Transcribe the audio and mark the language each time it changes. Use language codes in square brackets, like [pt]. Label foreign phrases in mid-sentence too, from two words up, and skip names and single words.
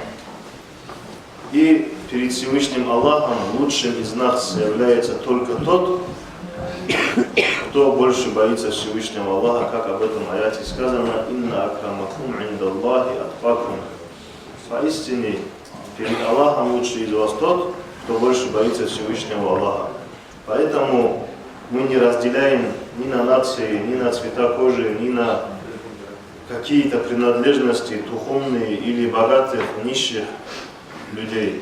[ru] И перед Всевышним Аллахом лучшим из нас является только тот, кто больше боится Всевышнего Аллаха, как об этом аяте сказано: [ar] «إن أكرمكم عند الله أتقاكم». [ru] Поистине, перед Аллахом лучше из вас тот, кто больше боится Всевышнего Аллаха. Поэтому мы не разделяем ни на нации, ни на цвета кожи, ни на какие-то принадлежности духовные или богатых, нищих людей.